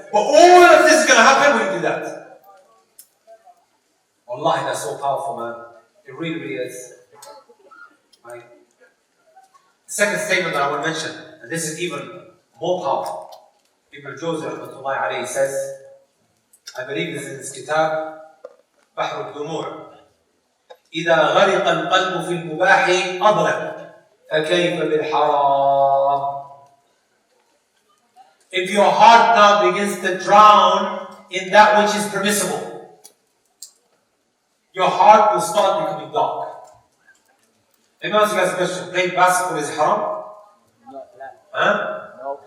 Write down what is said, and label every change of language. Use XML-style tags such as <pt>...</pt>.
<en>But all of this is going to happen when you do that. Wallahi, that's so powerful, man. It really, really is. Right? The second statement that I want to mention, and this is even more powerful. Ibn al-Jawzi rahmatullahi alayhi says, I believe this is in his kitab, بحر الدموع.</en> <ar>إذا غرق القلب في المباح أظلم فكيف بالحرام.</ar> <en>If your heart now begins to drown in that which is permissible, your heart will start becoming dark. Let me ask you guys a question. Playing basketball is haram? Huh? No.</en>